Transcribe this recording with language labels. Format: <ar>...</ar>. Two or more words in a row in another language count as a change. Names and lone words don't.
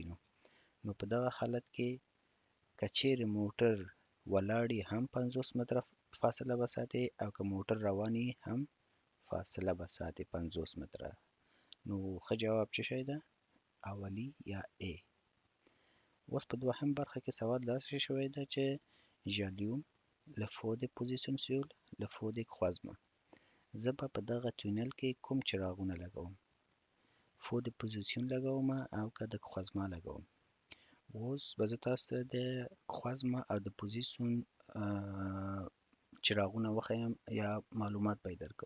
<ps>نو په دغه حالت کې که چیرې موټر ولاړ وي هم 50 متره فاصله به ساتي او که موټر روان وي هم فاصله به ساتي 50 متره. نو ښه جواب څه شی ده؟ اولی یا A. اوس په دوهم برخه کې سوال داسې شوی ده چې</ps> <fr>j'allume le feu de position sur le feu de croisement.</fr> <ps>زه به په دغه تونل کې کوم چراغونه لګوم.</ps> <fr>feu de position</fr> <ps>لګوم او که د croisement لګوم. اوس به زه تاسو ته د croisement او د پوزیسیون چراغونه وښیم یا معلومات به یې درکړم.</ps>